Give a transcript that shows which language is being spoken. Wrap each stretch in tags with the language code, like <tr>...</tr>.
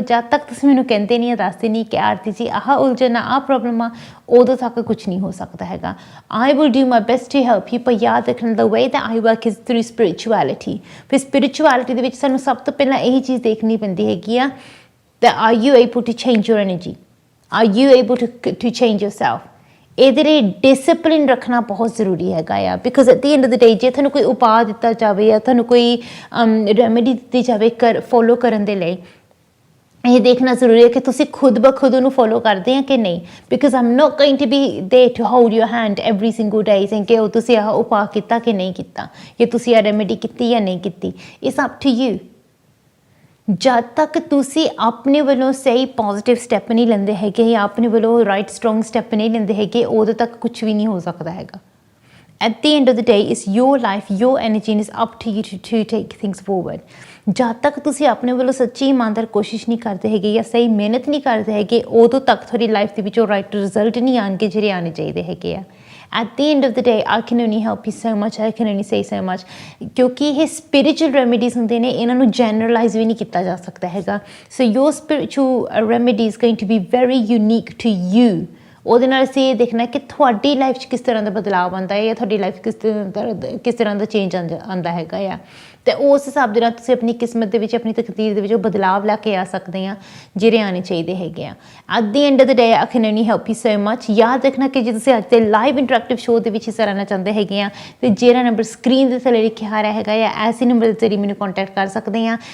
<pa>ਜਦ ਤੱਕ ਤੁਸੀਂ ਮੈਨੂੰ ਕਹਿੰਦੇ ਨਹੀਂ, ਦੱਸਦੇ ਨਹੀਂ ਕਿ ਆਰਤੀ ਜੀ ਆਹ ਉਲਝਣ ਆ, ਆਹ ਪ੍ਰੋਬਲਮ ਆ, ਉਦੋਂ ਤੱਕ ਕੁਝ ਨਹੀਂ ਹੋ ਸਕਦਾ ਹੈਗਾ.</pa> <en>I will do my best to help you.</en> <pa>ਪਰ ਯਾਦ ਰੱਖਣਾ,</pa> <en>The way that I work is through spirituality.</en> <pa>ਫਿਰ ਸਪਿਰਿਚੁਅਲਿਟੀ ਦੇ ਵਿੱਚ ਸਾਨੂੰ ਸਭ ਤੋਂ ਪਹਿਲਾਂ ਇਹੀ ਚੀਜ਼ ਦੇਖਣੀ ਪੈਂਦੀ ਹੈਗੀ ਆ,</pa> <en>that are you able to change your energy? Are you able to change yourself?</en> <pa>ਇਹਦੇ ਲਈ ਡਿਸਿਪਲਿਨ ਰੱਖਣਾ ਬਹੁਤ ਜ਼ਰੂਰੀ ਹੈਗਾ ਆ.</pa> <en>because at the end of the day</en> <pa>ਜੇ ਤੁਹਾਨੂੰ ਕੋਈ ਉਪਾਅ ਦਿੱਤਾ ਜਾਵੇ ਜਾਂ ਤੁਹਾਨੂੰ ਕੋਈ ਰੈਮੇਡੀ ਦਿੱਤੀ ਜਾਵੇ ਫੋਲੋ ਕਰਨ ਦੇ ਲਈ, ਇਹ ਦੇਖਣਾ ਜ਼ਰੂਰੀ ਹੈ ਕਿ ਤੁਸੀਂ ਖੁਦ ਬ ਖੁਦ ਉਹਨੂੰ ਫੋਲੋ ਕਰਦੇ ਆ ਕਿ ਨਹੀਂ.</pa> <en>because I am not going to be there to hold your hand every single day saying</en> <pa>ਕਿ ਉਹ ਤੁਸੀਂ ਆਹ ਉਪਾਅ ਕੀਤਾ ਕਿ ਨਹੀਂ ਕੀਤਾ, ਜਾਂ ਤੁਸੀਂ ਆਹ ਰੈਮੇਡੀ ਕੀਤੀ ਜਾਂ ਨਹੀਂ ਕੀਤੀ.</pa> <en>It's up to you.</en> <pa>ਜਦ ਤੱਕ ਤੁਸੀਂ ਆਪਣੇ ਵੱਲੋਂ ਸਹੀ ਪੋਜ਼ੀਟਿਵ ਸਟੈਪ ਨਹੀਂ ਲੈਂਦੇ ਹੈਗੇ ਜਾਂ ਆਪਣੇ ਵੱਲੋਂ ਰਾਈਟ ਸਟਰੋਂਗ ਸਟੈਪ ਨਹੀਂ ਲੈਂਦੇ ਹੈਗੇ, ਉਦੋਂ ਤੱਕ ਕੁਝ ਵੀ ਨਹੀਂ ਹੋ ਸਕਦਾ ਹੈਗਾ.</pa> <en>At the end of the day is your life, your energy is up to you to take things forward.</en> <pa>ਜਦ ਤੱਕ ਤੁਸੀਂ ਆਪਣੇ ਵੱਲੋਂ ਸੱਚੀ ਇਮਾਨਦਾਰ ਕੋਸ਼ਿਸ਼ ਨਹੀਂ ਕਰਦੇ ਹੈਗੇ ਜਾਂ ਸਹੀ ਮਿਹਨਤ ਨਹੀਂ ਕਰਦੇ ਹੈਗੇ, ਉਦੋਂ ਤੱਕ ਤੁਹਾਡੀ ਲਾਈਫ ਦੇ ਵਿੱਚੋਂ ਰਾਈਟ ਰਿਜ਼ਲਟ ਨਹੀਂ ਆਉਣਗੇ ਜਿਹੜੇ ਆਉਣੇ ਚਾਹੀਦੇ ਹੈਗੇ ਆ.</pa> <en>At the end of the day, I can only help you so much, I can only say so much.</en> <pa>ਕਿਉਂਕਿ ਇਹ spiritual remedies ਹੁੰਦੇ ਨੇ, ਇਹਨਾਂ ਨੂੰ generalize ਵੀ ਨਹੀਂ ਕੀਤਾ ਜਾ ਸਕਦਾ ਹੈਗਾ.</pa> <en>So your spiritual remedy is going to be very unique to you.</en> <pa>ਉਹਦੇ ਨਾਲ ਅਸੀਂ ਇਹ ਦੇਖਣਾ ਕਿ ਤੁਹਾਡੀ ਲਾਈਫ 'ਚ ਕਿਸ ਤਰ੍ਹਾਂ ਦਾ ਬਦਲਾਅ ਆਉਂਦਾ ਹੈ ਜਾਂ ਤੁਹਾਡੀ ਲਾਈਫ ਕਿਸ ਤਰ੍ਹਾਂ ਦਾ ਚੇਂਜ ਆਉਂਦਾ ਹੈਗਾ ਆ. ਅਤੇ ਉਸ ਹਿਸਾਬ ਦੇ ਨਾਲ ਤੁਸੀਂ ਆਪਣੀ ਕਿਸਮਤ ਦੇ ਵਿੱਚ, ਆਪਣੀ ਤਕਦੀਰ ਦੇ ਵਿੱਚ ਉਹ ਬਦਲਾਵ ਲੈ ਕੇ ਆ ਸਕਦੇ ਆ ਜਿਹੜੇ ਆਉਣੇ ਚਾਹੀਦੇ ਹੈਗੇ ਆ.</pa> <en>At the end of the day I can only help you so much.</en> <pa>ਯਾਦ ਰੱਖਣਾ ਕਿ ਜੇ ਤੁਸੀਂ ਅੱਜ ਦੇ ਲਾਈਵ ਇੰਟਰੈਕਟਿਵ ਸ਼ੋਅ ਦੇ ਵਿੱਚ ਹਿੱਸਾ ਲੈਣਾ ਚਾਹੁੰਦੇ ਹੈਗੇ ਆ, ਅਤੇ ਜਿਹੜਾ ਨੰਬਰ ਸਕਰੀਨ ਦੇ ਥੱਲੇ ਲਿਖਿਆ ਆ ਰਿਹਾ ਹੈਗਾ ਆ, ਐਸੇ ਨੰਬਰ ਦੇ ਜ਼ਰੀਏ ਮੈਨੂੰ ਕੰਟੈਕਟ ਕਰ ਸਕਦੇ ਆ.</pa>